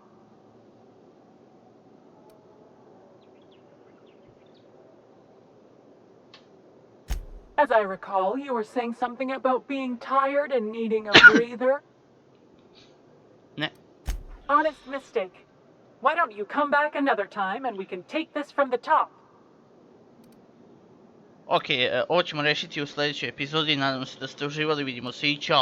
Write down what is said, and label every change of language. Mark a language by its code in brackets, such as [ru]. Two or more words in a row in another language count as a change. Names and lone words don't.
[en] As I recall, you were saying something about being tired and needing a breather. [sr] Ne. [en] Honest mistake. Why don't you come back another time and we can take this from the top? [sr] Ok, ovo ćemo rešiti u sljedećoj epizodi, nadam se da ste uživali, vidimo se i čao!